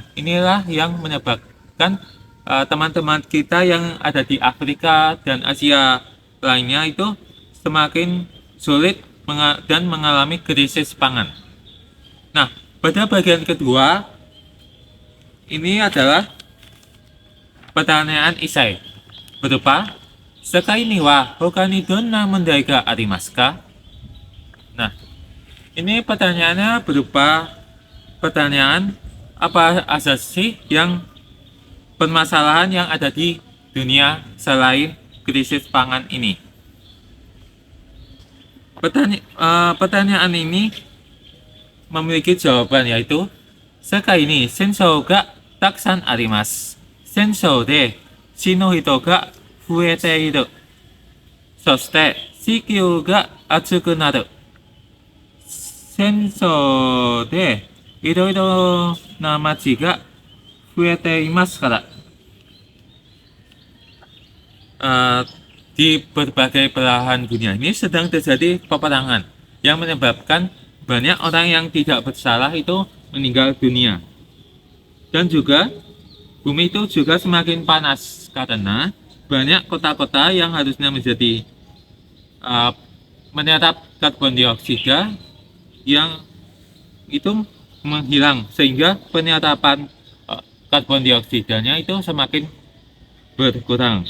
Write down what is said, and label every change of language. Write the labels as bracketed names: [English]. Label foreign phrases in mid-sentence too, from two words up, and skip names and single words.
[Indonesian] Inilah yang menyebabkan teman-teman kita yang ada di Afrika dan Asia lainnya itu semakin sulit dan mengalami krisis pangan. Nah, pada bagian kedua ini adalah pertanyaan isai berupa [Japanese] 世界にはほかにどんな問題がありますか? [Indonesian] Nah, ini pertanyaannya berupa pertanyaan apa saja sih yang permasalahan yang ada di dunia selain krisis pangan ini. Pertanyaan ini memiliki jawaban, yaitu [Japanese] 世界に戦争がたくさんあります. 戦争で死ぬ人が増えている. そして地球が熱くなる. 戦争でいろいろな町が増えていますから. [Indonesian] Di berbagai belahan dunia ini sedang terjadi peperangan yang menyebabkan banyak orang yang tidak bersalah itu meninggal dunia. Dan juga bumi itu juga semakin panas karena banyak kota-kota yang harusnya menjadi menyerap karbon dioksida yang itu menghilang, sehingga penyerapan karbon dioksidanya itu semakin berkurang.